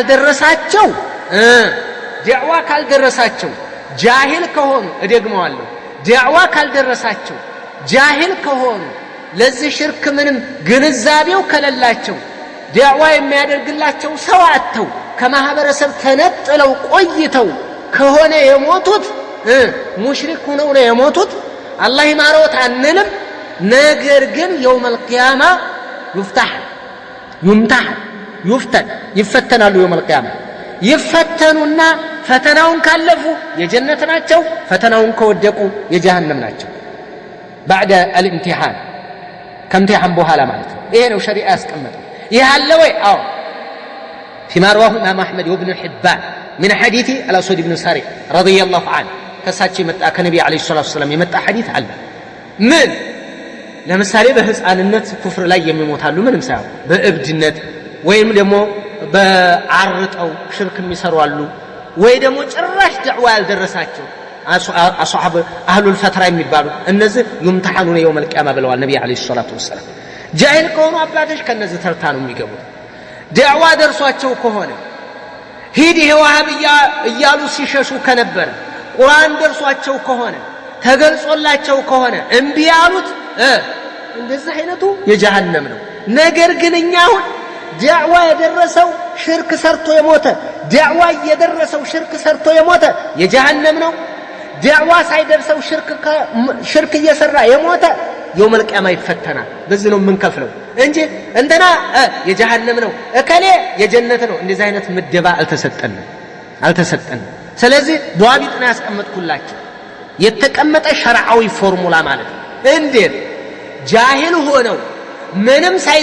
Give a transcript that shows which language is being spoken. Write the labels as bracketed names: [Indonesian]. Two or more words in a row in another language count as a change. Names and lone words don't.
[Amharic] ካልደረሳቸው ጃሂል ከሆኑ እደግመዋለሁ ዳዕዋ ካልደረሳቸው ጃሂል ከሆኑ ለዚህ ሽርክ ምንም ግንዛቤው ከሌላቸው ዳዕዋ የሚያደርግላቸው ሰው አጥተው ከማህበረሰብ ተነጥለው ቆይተው ከሆነ የሞቱት ሙሽሪክ ሆነው ነው የሞቱት አላህ ይማረውት አንልም ነገር ግን [Arabic] يوم القيامه [Amharic] ይፈተናሉ [Arabic] يوم القيامه [Amharic] ይፈተኑና ፈተናውን ካለፉ የጀነት ናቸው ፈተናውን ከወደቁ የጀሃነም ናቸው [Arabic] بعد الامتحان كامتحان [Amharic] በኋላ ማለት ነው ይሄ ነው ሸሪዓ ያስቀመጠው ይሄ አለ ወይ አዎ [Arabic] فيما رواه الإمام أحمد وابن حبان من حديث الأسود بن ساري رضي الله [Amharic] عنه ከሳቸው የመጣ ከነብዩ [Arabic] عليه الصلاة السلام [Amharic] የመጣ ሐዲስ አለ ምን ለምሳሌ በህፃንነት ኩፍር ላይ የሚሞታሉ ምንም ሳይሆን በእብድነት ወይም ደግሞ በአርጠው ሽርክ የሚሰሩ አሉ ወይ ደግሞ ጭራሽ ዳዕዋ ያልደረሳቸው [Arabic] أصحاب أهل الفترة [Amharic] የሚባሉ እነዚህ ይምተሐኑን [Arabic] يوم القيامه [Amharic] ብለዋል ነብዩ [Arabic] عليه الصلاة السلام [Amharic] ጃሂል ከሆኑ አባቶች ከነዚህ ተርታ ነው የሚገቡት ዳዕዋ ደርሷቸው ከሆነ ሂድ ወሃብያ እያሉ ሲሸሹ ከነበረ ቁርአን ደርሷቸው ከሆነ ተገልጾላቸው ከሆነ እምቢ ያሉት እንደዚህ አይነቱ የጀሃነም ነው ነገር ግን እኛው ዳዕዋ የደረሰው ሽርክ ሰርቶ የሞተ ዳዕዋ የደረሰው ሽርክ ሰርቶ የሞተ የጀሃነም ነው ዳዕዋ ሳይደርሰው ሽርክ እየሰራ የሞተ [Arabic] يوم القيامه [Amharic] ይፈተናል በዚህ ነው የምንከፍለው እንጂ እንደና የጀሃነም ነው እከሌ የጀነት ነው እንደዚህ አይነት ምደባ አልተሰጠንም ስለዚህ ዷቢጥ ነው ያስቀመጥኩላችሁ የተቀመጠ ሸርዓዊ ፎርሙላ ማለት ነው እንዴት ጃሂል ሆነው ምንም